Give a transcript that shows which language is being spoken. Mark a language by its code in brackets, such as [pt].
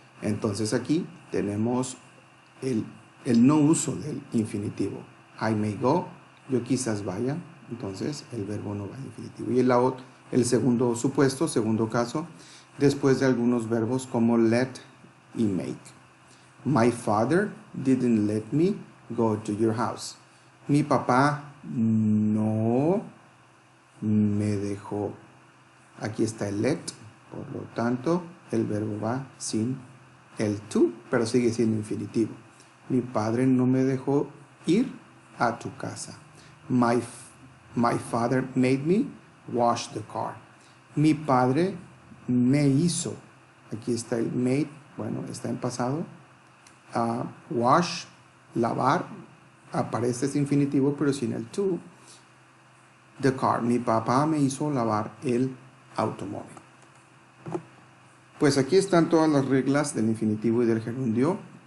[es] Entonces aquí tenemos el no uso del infinitivo. [en] I may go, [es] yo quizás vaya. Entonces el verbo no va al infinitivo. Y el segundo supuesto, segundo caso, después de algunos verbos como let y make. [en] My father didn't let me go to your house. [es] Mi papá no me dejó. Aquí está el let, por lo tanto, el verbo va sin el to, pero sigue siendo infinitivo. Mi padre no me dejó ir a tu casa. [en] My father made me wash the car. [es] Mi padre me hizo. Aquí está el made, bueno, está en pasado. Wash, lavar, aparece ese infinitivo, pero sin el to. [en] The car. [es] Mi papá me hizo lavar el automóvil. Pues aquí están todas las reglas del infinitivo y del gerundio.